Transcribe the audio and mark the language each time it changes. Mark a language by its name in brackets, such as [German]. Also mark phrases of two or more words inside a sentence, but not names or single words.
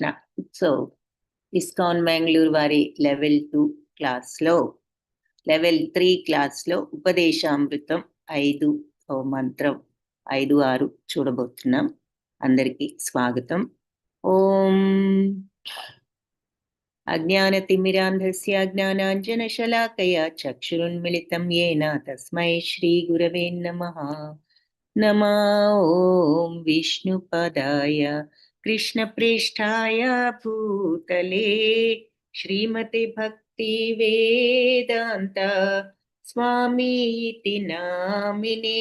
[Telugu] సో ఇస్కాన్ బెంగళూరు వారి లెవెల్ 2 క్లాస్లో లెవెల్ 3 క్లాస్లో ఉపదేశామృతం 5 మంత్రం 5-6 చూడబోతున్నాం. అందరికీ స్వాగతం. [Sanskrit] ఓం అజ్ఞానతిమిరాంధస్య జ్ఞానాంజనశలాకయా చక్షురున్మిళితం येन తస్మై శ్రీగురవే నమః. నమో ఓం విష్ణుపదాయ कृष्णप्रेष्ठाय भूतले श्रीमते भक्ति वेदांत स्वामीति नामिने